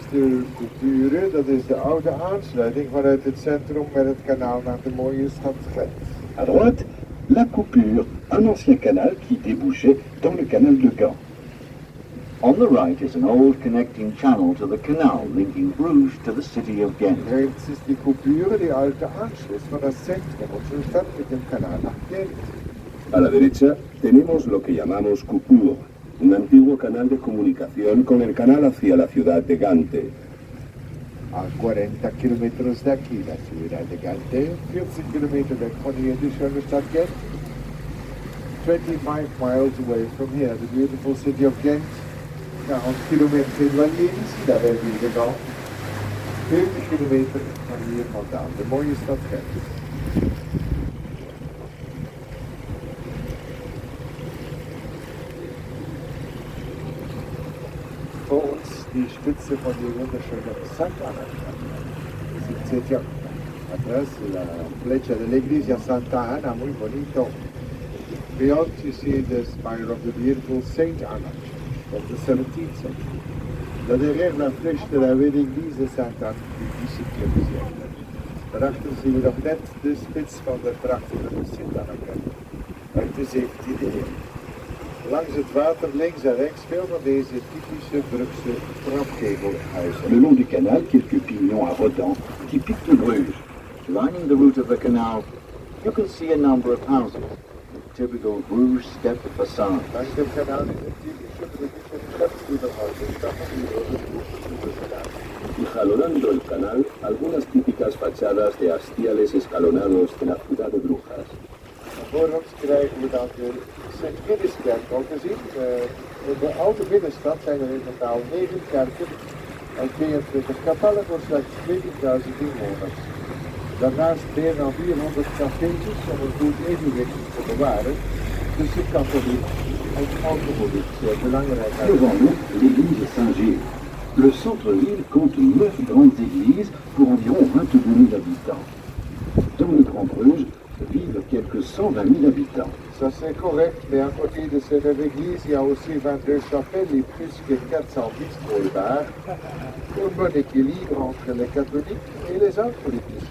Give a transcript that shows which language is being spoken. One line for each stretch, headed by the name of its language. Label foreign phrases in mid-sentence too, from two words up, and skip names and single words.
Dutch: de Dure, dat is de oude aansluiting vanuit het centrum met het kanaal naar de mooie stad Gent.
French: À droite, la coupure, un ancien canal qui débouchait dans le canal de Gand.
English: On the right is an old connecting channel to the canal linking Bruges to the city of Ghent.
German: Rechts ist die Coupure, die alte Anschluss von das Zentrum unserer Stadt mit dem Kanal nach Gent.
Spanish: A la derecha tenemos lo que llamamos Coupure, un antiguo canal de comunicación con el canal hacia la ciudad de Gante. A 40 kilómetros de aquí, la ciudad de Gante, 40 kilómetros
Dutch: weg van hier,
Spanish: de
German: schöne Stadt
Spanish: Gent.
English: 25 miles away from here, the beautiful city of Ghent.
Dutch: 40 kilometer in Valencia, daar ben je gegaan. 40 kilometer van hier vandaan, de mooie stad Gent.
German: Vor uns die Spitze von der wunderschönen Sant'Anna. 17 Jahrhundert.
Spanish: Atrás la flecha de la iglesia Santa Ana, muy bonito.
English: Beyond you see the spire of the beautiful Saint Anna of the 17th century.
French: Là derrière la flèche de la belle église de Santa Anna du 17e siècle.
Dutch: Daarachter zien we nog net de spits van de prachtige Sint-Anneke uit de 17e eeuw. Langs het water links en rechts veel van deze typische Brugse trapkegelhuizen.
French: Le long du canal, quelques pignons à redans, typiques de Bruges.
English: Lining the route of the canal, you can see a number of houses with typical Bruges step facades.
Dutch: Langs het kanaal is een typische Brugse trapkegelhuizen staan hier door de Brugse.
Spanish: Y jalonando el canal, algunas típicas fachadas de hastiales escalonados de la ciudad de Brujas.
Dutch: Voor ons krijgen we dan de Sint-Midderskerk al gezien. In de oude binnenstad zijn er in totaal 9 kerken en 22 kapellen voor slechts 20.000 inwoners. Daarnaast meer dan 400 cafeetjes om een goed evenwicht te bewaren tussen katholiek en alcoholiek. Belangrijk.
French: Devant nous, l'église Saint-Gilles. Le centre-ville compte 9 grandes églises pour environ 22 000 habitants. Dans le Grand Bruges vivent quelques 120 000 habitants. Ça c'est correct, mais à côté de cette église, il y a aussi 22 chapelles et plus que 400 bistrots bars pour un bon équilibre entre les catholiques et les alcooliques.